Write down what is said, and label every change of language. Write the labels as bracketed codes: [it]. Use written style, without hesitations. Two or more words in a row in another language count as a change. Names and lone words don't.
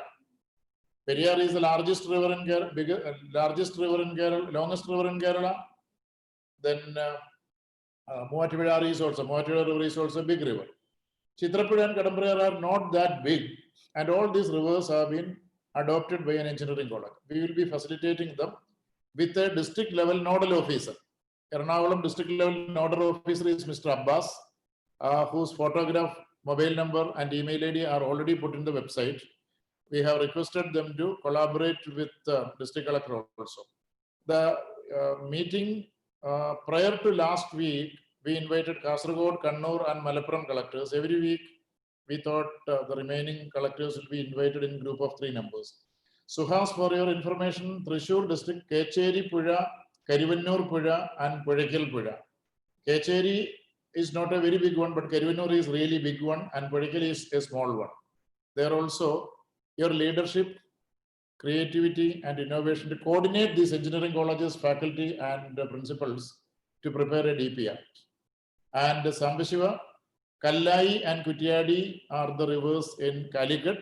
[en] Periyar is the largest river in Kerala, longest river in Kerala. Then Muattivizha is also a big river. Chitrapuza and Kadamprayar are not that big, and all these rivers have been adopted by an engineering college. We will be facilitating them with a district level nodal officer. Ernakulam district level nodal officer is Mr. Abbas, whose photograph, mobile number, and email ID are already put in the website. We have requested them to collaborate with the district collector also. The meeting prior to last week, we invited Kasaragod, Kannur, and Malappuram collectors. Every week, we thought the remaining collectors will be invited in group of 3 numbers. Suhas, for your information, Thrissur district, Kecheri Puja, Karivannur Puja, and Pujakal Puja. Kecheri is not a very big one, but Karivannur is really big one, and Pujakal is a small one. There also, your leadership, creativity, and innovation to coordinate these engineering colleges, faculty, and principals to prepare a DPR. And Sambashiva, Kallai and Kutiadi are the rivers in Calicut.